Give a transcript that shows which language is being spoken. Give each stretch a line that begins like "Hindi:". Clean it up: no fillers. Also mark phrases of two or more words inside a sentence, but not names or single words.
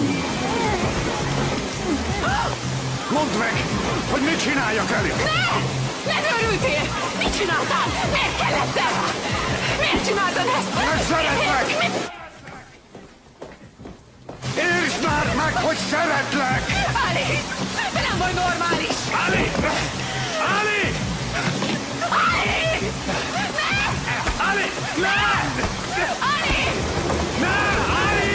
Hungarian: Mondd meg, hogy mit csináljak velük! Ne! Megőrültél! Mit csináltál? Miért kellett ez? Miért csináltad ezt? Mert szeretlek! Értsd már meg, hogy szeretlek! Ali! Te nem vagy normális! Ali! Ali! Ali! Ne! Ali! Ne! Ali! Ne! Ali!